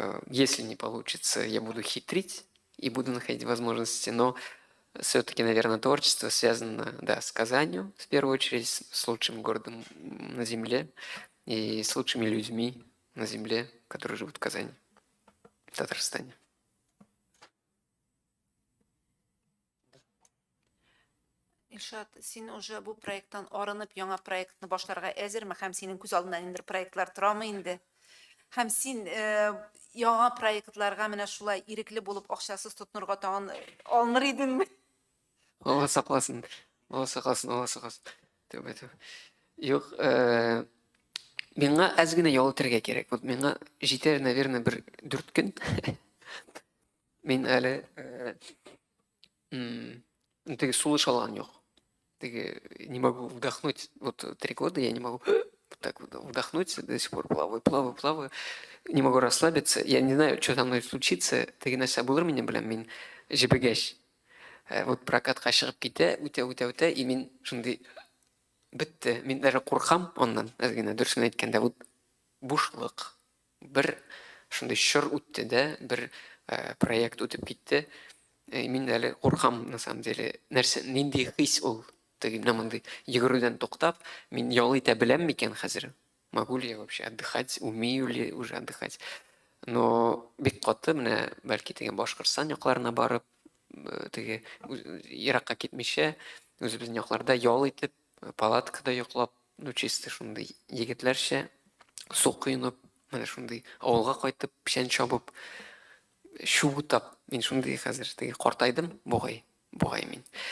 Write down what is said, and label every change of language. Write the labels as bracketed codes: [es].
[ru] Если не получится, я буду хитрить и буду находить возможности. Но все-таки, наверное, творчество связано, да, с Казанью, в первую очередь, с лучшим городом на Земле и с лучшими людьми на Земле, которые живут в Казани, в Татарстане. [tt] Илшат, син уже бу проекттан арынып, яңа проектны башларга әзерме? Һәм синең күз алдында ниндидер проектлар торамы инде? Һәм син яңа проектларга менә шулай ирекле булып акчасыз тотынырга тагын алыныр идеңме? Алла сакласын, Алла сакласын, Алла сакласын. Тәүбә, тәүбә. Юк, миңа әз генә ял итәргә кирәк. Вот миңа җитәр, наверное, бер 4 көн. Мин әле теге сулыш алган юк. [ru] Теге не могу вдохнуть. Вот 3 года я не могу вот так вот вдохнуть, до сих пор плаваю. Не могу расслабиться. Я не знаю, что со мной случится. [tt] Теге нәрсә булыр минем белән, мин җибегәч. [ru] Вот прокатка [tt] чыгып китә, үтә, и мин шундый бетте. Мин даже куркам оннан, әз генә дөресен әйткәндә, вот бушлык. Бер шундый чор үтте дә, бер проект үтеп китте. Мин әле куркам, [ru] на самом деле. [tt] Нәрсә, нинди хис ул? Теге мондай йөгерүдән туктап, мин ял итә беләм микән хәзер? [ru] Могу ли я вообще отдыхать, умею ли уже отдыхать? [tt] Но бик каты менә бәлки теге Башкортстан якларына барып, теге еракка китмичә, үзебезнең якларда ял итеп, палаткада йоклап, ну чисто шундый егетләрчә су коенып, менә шундый авылга кайтып, печән чабып, чубутап, мин шундый хәзер теге картайдым, бугай мин.